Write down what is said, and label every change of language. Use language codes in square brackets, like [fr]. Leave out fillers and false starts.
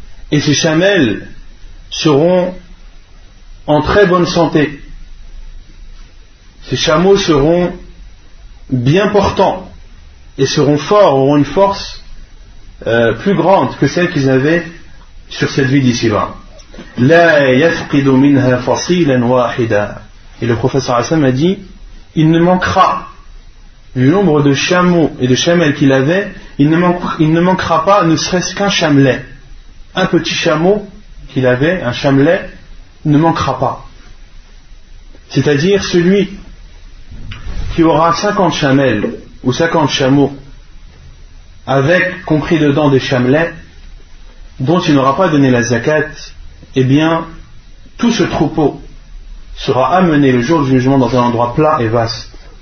[fr] Et ces chamelles seront en très bonne santé. Ces chameaux seront bien portants et seront forts, auront une force plus grande que celle qu'ils avaient sur cette vie d'ici-bas. [ar] لا يفقد منها فصيلا واحدا. [fr] Et le professeur Hassan a dit, il ne manquera du nombre de chameaux et de chamelles qu'il avait, il ne manquera pas ne serait-ce qu'un chamelet. Un petit chameau qu'il avait, un chamelet, ne manquera pas. C'est-à-dire celui qui aura 50 chamelles ou 50 chameaux, avec compris dedans des chamelets, dont il n'aura pas donné la zakat, eh bien, tout ce troupeau sera amené le jour du jugement dans un endroit plat et vaste.